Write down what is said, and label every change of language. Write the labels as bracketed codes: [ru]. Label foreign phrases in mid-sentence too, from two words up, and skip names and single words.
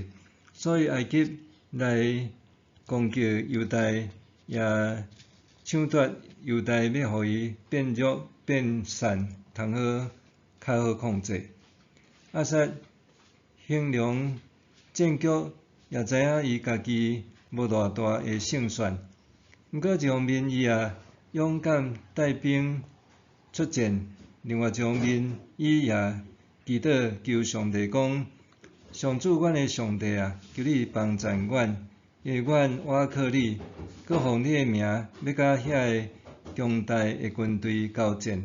[nan] 所以埃及来攻击犹大，也抢夺犹大，要互伊变弱变散，通好较好控制。亚撒衡量战局，也知影伊家己无偌大的胜算。毋过一方面，伊也勇敢带兵出战；另外一方面，伊也祈祷求上帝讲：上主，阮的上帝啊，求你帮助阮，因为阮倚靠你，佮奉你的名要甲遐个强大的军队交战。